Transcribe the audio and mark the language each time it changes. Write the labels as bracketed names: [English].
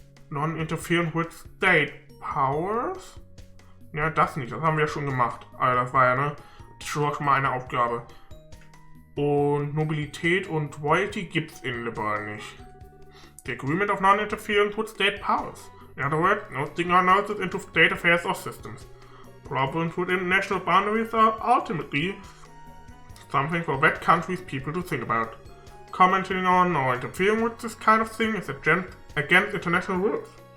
[English] Non-interference with state powers? [German] Ja, das nicht, das haben wir ja schon gemacht. Also das war ja, ne, schon mal eine Aufgabe. Und Nobilität und Royalty gibt's in Liberal nicht. [English] The agreement of non-interference with state powers. In other words, no sticking our noses into state affairs or systems. Problems within national boundaries are ultimately something for that country's people to think about. Commenting on or interfering with this kind of thing is against international rules.